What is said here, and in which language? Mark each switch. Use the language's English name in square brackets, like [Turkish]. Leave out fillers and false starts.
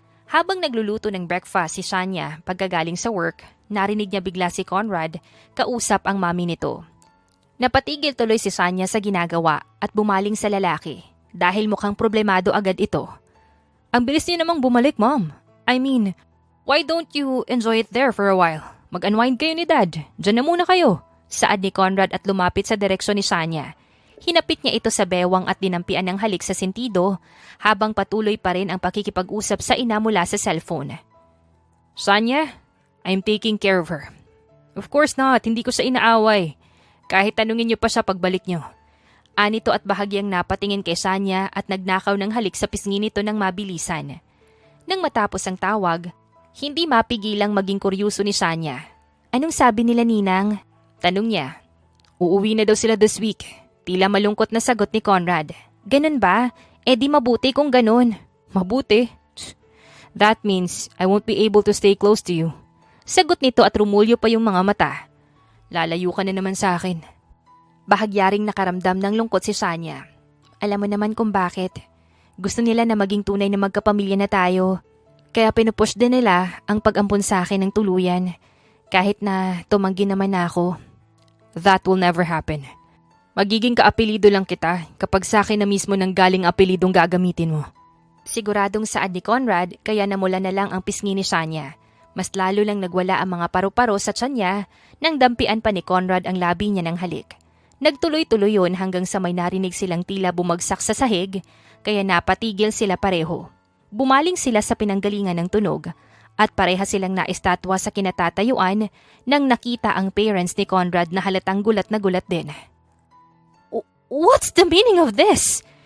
[Filipino] Habang nagluluto ng breakfast si Sanya pagkagaling sa work, narinig niya bigla si Conrad kausap ang mami nito. Napatigil tuloy si Sanya sa ginagawa at bumaling sa lalaki dahil mukhang problemado agad ito. Ang bilis niyo namang bumalik, Mom. [English] I mean, why don't you enjoy it there for a while? [Filipino] Mag-unwind kayo ni Dad. Diyan na muna kayo. Saad ni Conrad at lumapit sa direksyon ni Sanya. Hinapit niya ito sa bewang at dinampian ng halik sa sentido habang patuloy pa rin ang pakikipag-usap sa ina mula sa cellphone. [English] Sanya, I'm taking care of her. Of course not, [Filipino] hindi ko siya inaaway. Kahit tanungin niyo pa siya pagbalik niyo. Anito at bahagyang napatingin kay Sanya at nagnakaw ng halik sa pisngi nito ng mabilisan. Nang matapos ang tawag, hindi mapigilang maging kuryoso ni Sanya. Anong sabi nila Ninang? Tanong niya. Uuwi na daw sila [English] this week. [Filipino] Tila malungkot na sagot ni Conrad. Ganun ba? Eh di mabuti kung ganun. Mabuti? [English] That means I won't be able to stay close to you. [Filipino] Sagot nito at rumulyo pa yung mga mata. Lalayo ka na naman sa akin. Bahagyaring nakaramdam ng lungkot si Sanya. Alam mo naman kung bakit. Gusto nila na maging tunay na magkapamilya na tayo. Kaya pinupush din nila ang pag-ampun sa akin ng tuluyan. Kahit na tumanggi naman na ako. [English] That will never happen. [Filipino] Magiging kaapelido lang kita kapag sa akin na mismo nang galing apelidong gagamitin mo. Siguradong saad ni Conrad kaya namula na lang ang pisngi ni Sanya. Mas lalo lang nagwala ang mga paru-paro sa tiyan niya nang dampian pa ni Conrad ang labi niya ng halik. Nagtuloy-tuloy yun hanggang sa may narinig silang tila bumagsak sa sahig kaya napatigil sila pareho. Bumaling sila sa pinanggalingan ng tunog at pareha silang naistatwa sa kinatatayuan nang nakita ang parents ni Conrad na halatang gulat na gulat din. [English] What's the meaning of this?